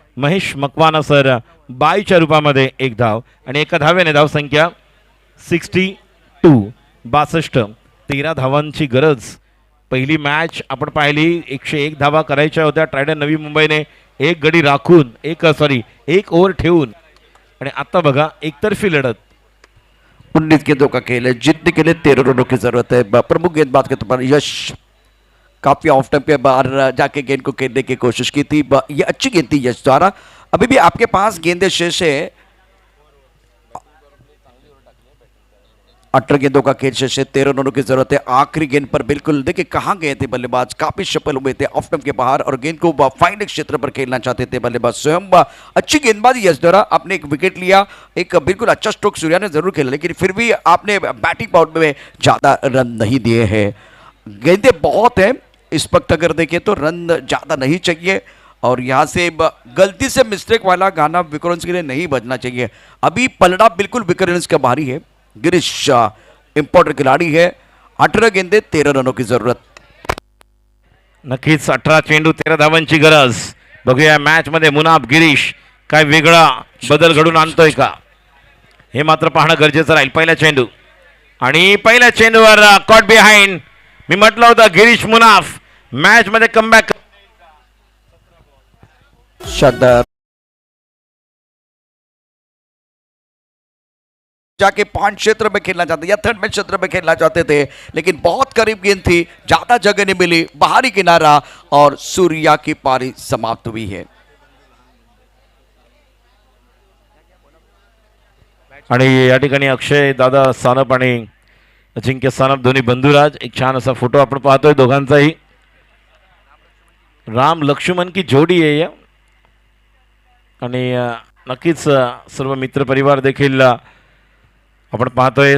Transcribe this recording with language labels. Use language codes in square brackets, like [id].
[mr] Mahesh Makwana sir बाईच्या रूपामध्ये 1 धाव, आणि एका धावेने धावसंख्या 62, 62, 13 धावांची गरज। पहिली मॅच आपण पाहिली 101 धावा करायच्या होत्या, ट्रायडन नवी मुंबईने एक गडी राखून एक ओव्हर ठेवून, आणि आता बघा एकतर्फी लढत। [hi] 19 गेंदों का खेल है, जीतने के लिए 13 रनों की जरूरत है। प्रमुख गेंदबाज के तौर पर यश काफी ऑफ टाइम पे बाहर जाके गेंद को खेलने की कोशिश की थी, ये अच्छी गेंद थी यश द्वारा। अभी भी आपके पास गेंदें शेष है, 18 गेंदों का खेल शेष है, 13 रनों की जरूरत है। आखिरी गेंद पर बिल्कुल देखिए कहां गए थे बल्लेबाज, काफी सफल हुए थे ऑफ स्टंप के बाहर और गेंद को फाइनल क्षेत्र पर खेलना चाहते थे बल्लेबाज स्वयं। अच्छी गेंदबाजी यश दौरा, आपने एक विकेट लिया, एक बिल्कुल अच्छा स्ट्रोक सूर्या ने जरूर खेला, लेकिन फिर भी आपने बैटिंग पाउट में ज्यादा रन नहीं दिए हैं। गेंदें बहुत हैं इस वक्त, अगर देखें तो रन ज्यादा नहीं चाहिए और यहाँ से गलती से मिस्टेक वाला गाना विक्रेंस के लिए नहीं बजना चाहिए। अभी पलड़ा बिल्कुल विक्रेंस का भारी है। गिरीश इंपॉर्टेंट खिलाड़ी है। 18 गेंदे 13 रनों की जरूरत। [mr] नक्कीच 18 चेंडू 13 धावांची गरज. बघूया मॅच मध्ये मुनाफ गिरीश काय वेगळा बदल घडून आणतोय का, हे मात्र पाहणं गरजेचं राहील. पहिला चेंडू आणि पहिल्या चेंडूवर कॉट बिहाइंड. मी म्हटलं होतं गिरीश मुनाफ मॅच मध्ये कमबॅक. [hi] शानदार जाके पॉइंट क्षेत्र में खेलना चाहते या थर्ड में क्षेत्र में खेलना चाहते थे, लेकिन बहुत करीब गेंद थी, ज्यादा जगह नहीं मिली, बाहरी किनारा और सूर्या की पारी समाप्त हुई है. [mr] आणि या ठिकाणी अक्षय दादा सानप आणि अजिंक्य सानप दोन्ही बंधुराज, एक छान असा फोटो आपण पाहतोय दोघांचाही. राम लक्ष्मण की जोडी आहे या. आणि नक्कीच सर्व मित्रपरिवार देखील आपण पाहतोय.